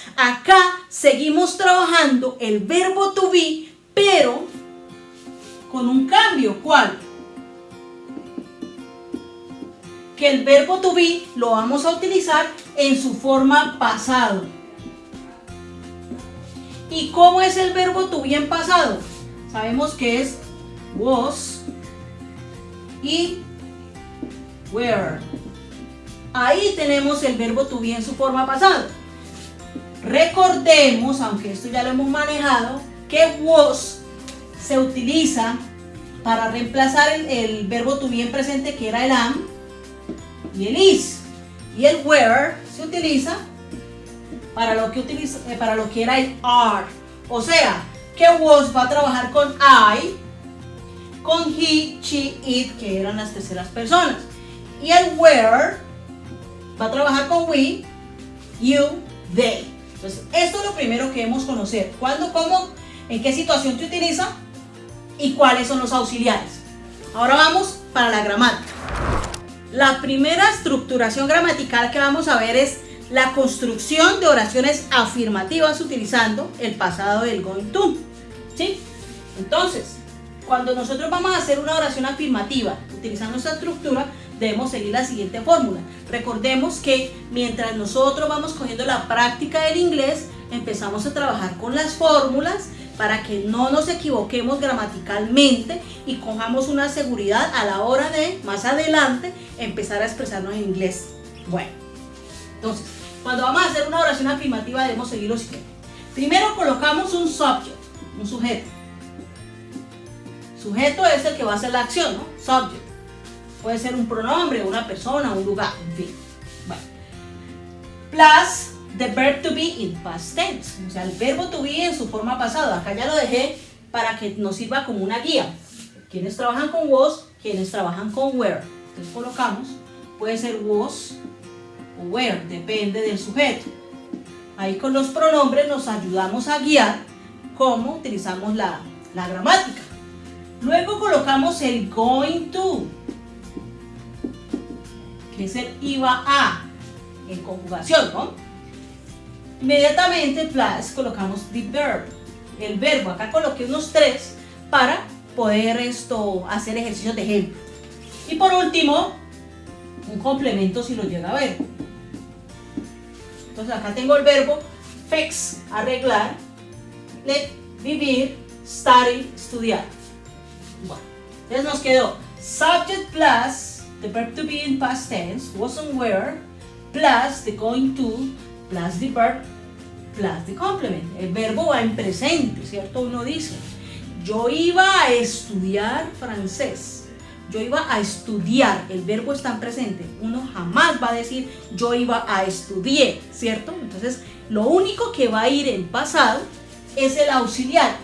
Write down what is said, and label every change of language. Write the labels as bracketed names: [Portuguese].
[Spanish] Acá seguimos trabajando el verbo to be, pero con un cambio. ¿Cuál? Que el verbo to be lo vamos a utilizar en su forma pasado. ¿Y cómo es el verbo to be en pasado? Sabemos que es was y were. Ahí tenemos el verbo to be en su forma pasado. Recordemos, aunque esto ya lo hemos manejado, que was se utiliza para reemplazar el verbo to be en presente, que era el am y el is. Y el were se utiliza para lo que era el are. O sea, que was va a trabajar con I, con he, she, it, que eran las terceras personas. Y el were va a trabajar con we, you, they. Entonces, esto es lo primero que debemos conocer. ¿Cuándo, cómo, en qué situación se utiliza y cuáles son los auxiliares? Ahora vamos para la gramática. La primera estructuración gramatical que vamos a ver es la construcción de oraciones afirmativas utilizando el pasado del going to, ¿sí? Entonces, cuando nosotros vamos a hacer una oración afirmativa utilizando esta estructura, debemos seguir la siguiente fórmula. Recordemos que mientras nosotros vamos cogiendo la práctica del inglés, empezamos a trabajar con las fórmulas para que no nos equivoquemos gramaticalmente y cojamos una seguridad a la hora de, más adelante, empezar a expresarnos en inglés. Bueno, entonces, cuando vamos a hacer una oración afirmativa debemos seguir lo siguiente. Primero colocamos un subject, un sujeto. Sujeto es el que va a hacer la acción, ¿no? Subject. Puede ser un pronombre, una persona, un lugar, en fin. Bueno. [English] Plus the verb to be in past tense. [Spanish] O sea, el verbo to be en su forma pasada. Acá ya lo dejé para que nos sirva como una guía. Quienes trabajan con was, quienes trabajan con were. Entonces colocamos, puede ser was o were, depende del sujeto. Ahí con los pronombres nos ayudamos a guiar cómo utilizamos la gramática. Luego colocamos el going to, que es el iba a, en conjugación, ¿no? Inmediatamente, plus, colocamos the verb, el verbo. Acá coloqué unos 3 para poder hacer ejercicios de ejemplo. Y por último, un complemento si lo llega a ver. Entonces acá tengo el verbo fix, arreglar, let, vivir, study, estudiar. Bueno, entonces nos quedó [English] subject plus the verb to be in past tense, was and were, plus the going to, plus the verb, plus the complement. [Spanish] El verbo va en presente, ¿cierto? Uno dice, yo iba a estudiar francés. Yo iba a estudiar, el verbo está en presente. Uno jamás va a decir yo iba a estudiar, ¿cierto? Entonces, lo único que va a ir en pasado es el auxiliar.